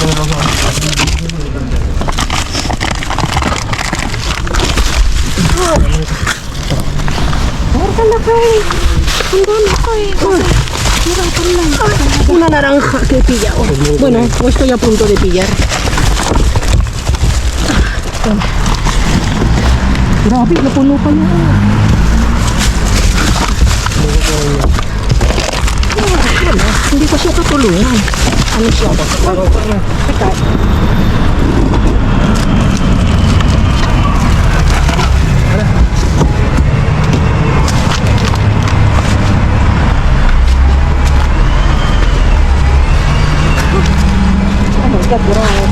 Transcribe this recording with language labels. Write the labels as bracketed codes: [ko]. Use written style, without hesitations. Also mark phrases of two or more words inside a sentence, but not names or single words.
[es] Una naranja que he pillado. Bueno, o estoy a punto de pillar. [tl] Grabe, napuno pa niya. Wala, hindi ko siya katulungan. Ano siya? Teka. Grabe.